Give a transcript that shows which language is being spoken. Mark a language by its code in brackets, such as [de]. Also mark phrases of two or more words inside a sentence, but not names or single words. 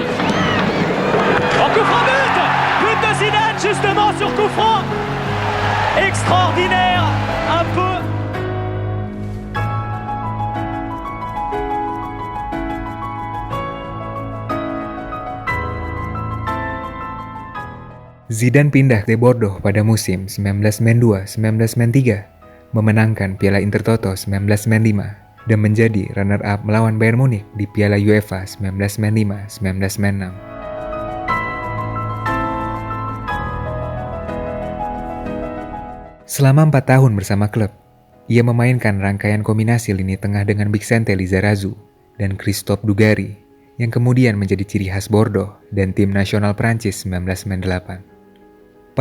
[fr] En coup franc, but de Zidane justement sur coup franc. Extraordinaire. Un peu. [id] Zidane pindah ke Bordeaux pada musim 1992-1993, memenangkan Piala Intertoto 1995 dan menjadi runner-up melawan Bayern Munich di Piala UEFA 1995-1996. Selama 4 tahun bersama klub, ia memainkan rangkaian kombinasi lini tengah dengan Bixente Lizarazu dan Christophe Dugarry yang kemudian menjadi ciri khas Bordeaux dan tim nasional Prancis 1998.